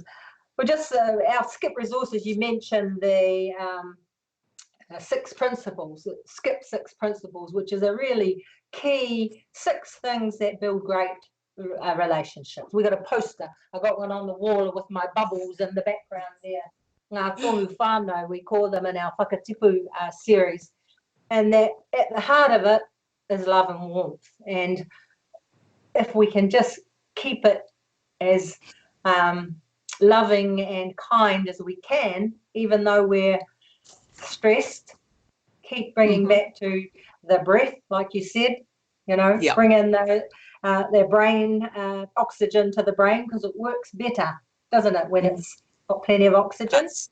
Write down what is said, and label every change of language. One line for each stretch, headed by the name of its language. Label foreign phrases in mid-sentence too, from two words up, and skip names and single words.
English: Well, just our skip resources. You mentioned the 6 principles. Skip 6 principles, which is a really key 6 things that build great relationships. We got a poster. I got one on the wall with my bubbles in the background there.
Māori: Ngā tohu whānau,
English: we call them in our whakatipu series. And that at the heart of it is love and warmth. And if we can just keep it as loving and kind as we can, even though we're stressed, keep bringing back to the breath, like you said, bring in their brain, oxygen to the brain, because it works better, doesn't it, when it's got plenty of oxygen?